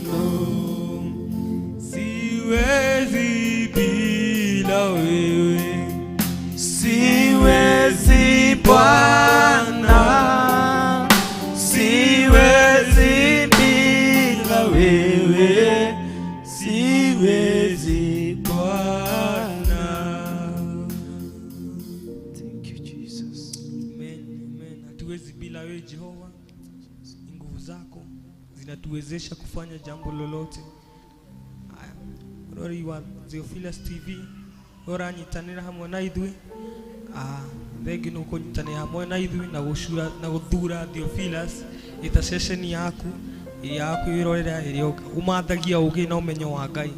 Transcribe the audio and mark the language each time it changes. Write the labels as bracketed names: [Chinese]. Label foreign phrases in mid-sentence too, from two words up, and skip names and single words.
[Swahili] siwezi bila wewe, Siwezi Bwana, siwezi bila wewe, siwezi Bwana. [English] Thank you Jesus. Amen, amen. [Swahili] Hatuwezi bila wewe Jehova. Nguvu zako zinatuwezesha kufanya jambo lolote. Haya, [Kikuyu] rori wa Theophilus TV ora nyitanira hamwe na ithui. Thegi no kunyitanira hamwe na ithui na guthura Theophilus ita session yaku irorera irio umathagia ugi na umenyo wa Ngai.